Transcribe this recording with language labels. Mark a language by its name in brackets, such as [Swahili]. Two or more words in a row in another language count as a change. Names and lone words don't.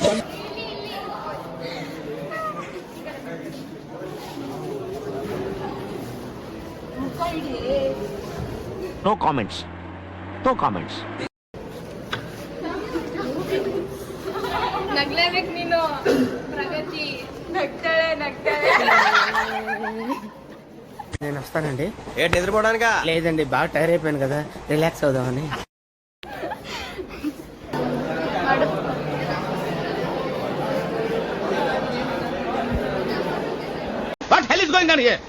[English] No comments, no comments. [Kannada] ನಗ್ಲೇಬೇಕು ನೀನು. ಪ್ರಗತಿ ನಗ್ತಾಳೆ ನಗ್ತಾಳೆ. [Telugu] నేను వస్తానండి. ఏంటి నిద్రపోవడానికా? లేదండి, బాగా టైర్ అయిపోయాను కదా, రిలాక్స్ అవుదామని. [English] What hell is going on here?